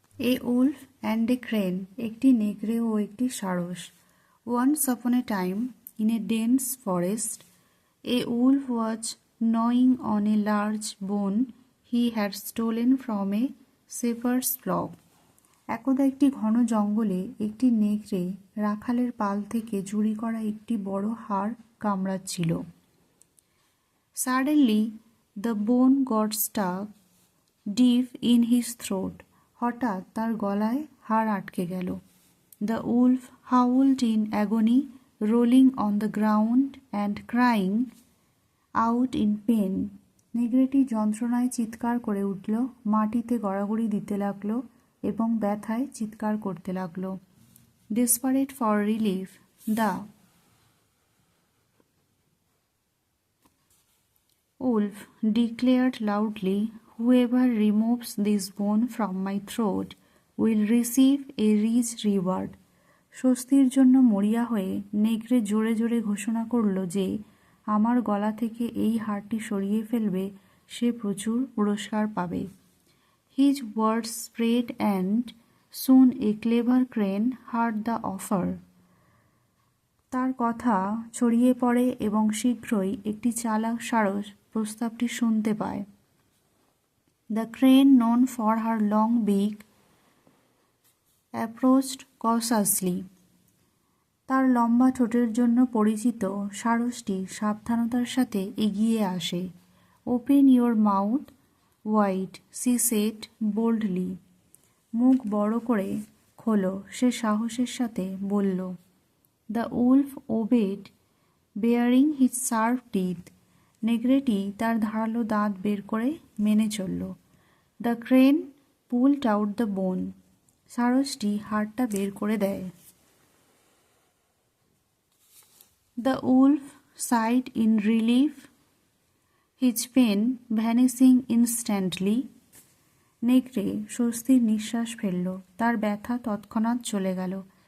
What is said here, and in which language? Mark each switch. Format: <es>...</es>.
<en>a wolf and a crane,</en> <bn>একটি নেকড়ে ও একটি সারস।</bn> <en>Once upon a time, in a dense forest, a wolf was gnawing on a large bone he had stolen from a shepherd's flock.</en> <bn>একদা একটি ঘন জঙ্গলে একটি নেকড়ে রাখালের পাল থেকে চুরি করা একটি বড় হাড় কামড়াচ্ছিল।</bn> <en>Suddenly the bone got stuck deep in his throat.</en> <bn>হঠাৎ তার গলায় হাড় আটকে গেল।</bn> <en>The wolf howled in agony, rolling on the ground and crying out in pain.</en> <bn>নেকড়েটি যন্ত্রণায় চিৎকার করে উঠল, মাটিতে গড়াগড়ি দিতে লাগলো এবং ব্যথায় চিৎকার করতে লাগলো।</bn> <en>Desperate for relief, the wolf declared loudly, "Whoever removes this bone from my throat will receive a rich reward."</en> <bn>স্বস্তির জন্য মরিয়া হয়ে নেকড়ে জোরে জোরে ঘোষণা করল যে আমার গলা থেকে এই হাড়টি সরিয়ে ফেলবে সে প্রচুর পুরস্কার পাবে।</bn> <en>His words spread and soon a clever crane heard the offer.</en> <bn>তার কথা ছড়িয়ে পড়ে এবং শীঘ্রই একটি চালাক সারস প্রস্তাবটি শুনতে পায়।</bn> <en>The crane, known for her long beak, approached cautiously.</en> <bn>তার লম্বা ঠোঁটের জন্য পরিচিত সারসটি সাবধানতার সাথে এগিয়ে আসে।</bn> <en>Open your mouth wide, she said boldly.</en> <bn>মুখ বড় করে খোলো, সে সাহসের সাথে বলল।</bn> <en>The wolf obeyed, baring his sharp teeth.</en> <bn>নেকড়েটি তার ধারালো দাঁত বের করে মেনে চলল।</bn> <en>The crane pulled out the bone.</en> <bn>সারসটি হাড়টা বের করে দেয়।</bn> <en>The wolf sighed in relief, his pain vanishing instantly.</en> <bn>নেকড়ে স্বস্তির নিঃশ্বাস ফেলল, তার ব্যথা তৎক্ষণাৎ চলে গেল।</bn>